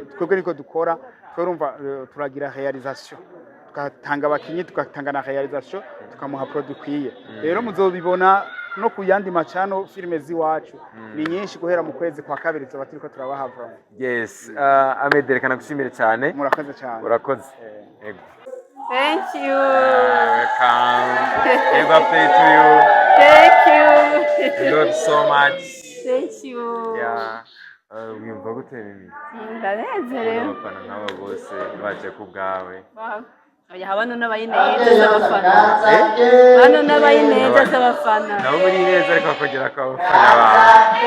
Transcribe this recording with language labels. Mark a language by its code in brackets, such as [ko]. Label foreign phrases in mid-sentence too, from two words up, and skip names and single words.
[rn] Twebwe niko dukora turumva turagira realisation tugatanga abakinyi tugatanga na realisation tukamuha produit kwiye. Rero muzobibona no ku yandi macano filme ziwacu ni nyinshi guhera mu kwezi kwa kabiri zoba turiko turabahava. Yes Amede reka nagushimire cyane. Murakoze cyane. Urakoze. Yego. [en] Thank you. Welcome. Happy birthday to you. Thank you. I love you so much. Thank you. Yeah. [rn] Wiyumva gute gute Mimi? ndanezerewe. Abafana nk'aba bose baje ku bwawe. Oya bano n'abayineza z'abafana. Bano n'abayineza z'abafana. Nabo muri neza ariko bakongera akabafana bawe.